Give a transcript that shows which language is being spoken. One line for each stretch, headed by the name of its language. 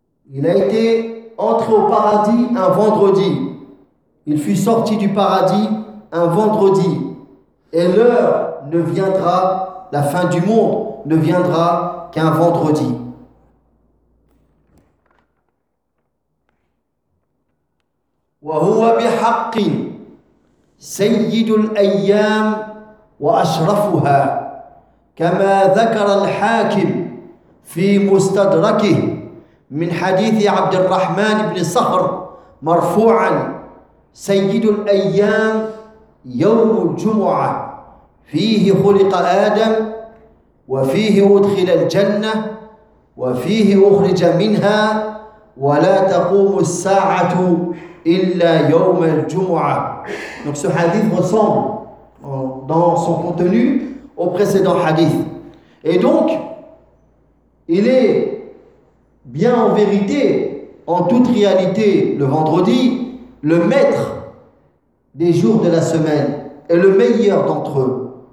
French: Il a été entré au paradis un vendredi. Il fut sorti du paradis un vendredi. Et l'heure ne viendra, la fin du monde ne viendra qu'un vendredi.
Arabic: وَهُوَ بِحَقِّ سَيِّدُ الْأَيَّامِ وَأَشْرَفُهَا كَمَا ذَكَرَ الْحَاكِمُ فِي مُسْتَدْرَكِهِ من حديث عبد الرحمن بن صخر مرفوعا سيد الأيام يوم الجمعة فيه خلق آدم وفيه أدخل الجنة وفيه أخرج منها ولا تقوم الساعة إلا يوم الجمعة.
French: Donc ce hadith ressemble dans son contenu au précédent hadith. Et donc il est bien en vérité, en toute réalité, le vendredi, le maître des jours de la semaine est le meilleur d'entre eux.